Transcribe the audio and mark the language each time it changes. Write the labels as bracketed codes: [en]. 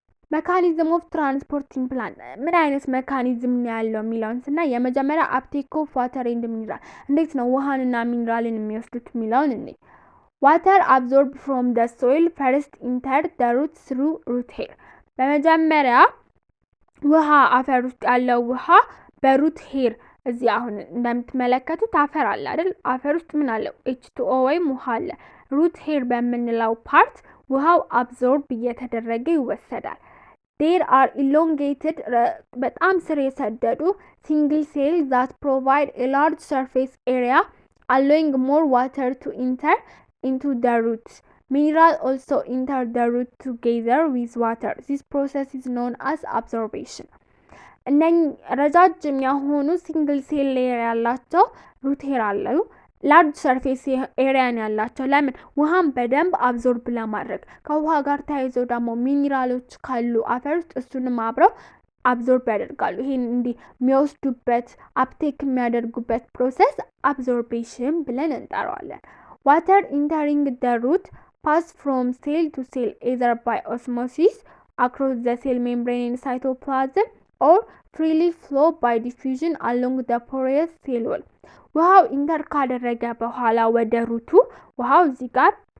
[en] mechanism of transporting plant [am] ምን አይነት ሜካኒዝም ነው ያለው የሚለውን ስናይ የመጀመሪያ [en] uptake of water and mineral [am] እንዴት ነው ውሃንና ሚኒራልን የሚወስዱት የሚለውን እንይ። [en] water absorbed from the soil first enter the roots through root hair። [am] በመጀመሪያ ውሃ አፈር ውስጥ ያለው ውሃ በሩት ሄር እዚህ አሁን እንደምትመለከቱት አፈር አለ አይደል? አፈር ውስጥ ምን አለ? H2O ወይም ውሃ አለ። ሩት ሄር በምንለው ፓርት ውሃው አብዞርብ እየተደረገ ይወሰዳል። [en] there are elongated [am] በጣም ስር የሰደዱ [en] single cells that provide a large surface area allowing more water to enter into the roots። Mineral also enter the root together with water. This process is known as absorption. [am] እነኝ ረጃጅም የሆኑ ሲንግል ሴል ሌየር ያላቸው ሩት ሄር አሉ ላርጅ ሰርፌስ ኤሪያን ያላቸው ለምን ውሃን በደንብ አብዞርብ ለማድረግ ከውሃ ጋር ተያይዞ ደግሞ ሚኒራሎች ካሉ አፈር ውስጥ እሱንም አብረው አብዞርብ ያደርጋሉ ይሄን እንዲ የሚወስዱበት አፕቴክ የሚያደርጉበት ፕሮሰስ አብዞርቤሽን ብለን እንጠራዋለን [en] water entering the root pass from cell to cell either by osmosis across the cell membrane in cytoplasm or freely flow by diffusion along the porous cell wall [am] ውሃው ኢንተር ካደረገ በኋላ ወደ ሩቱ ውሃው እዚህ ጋር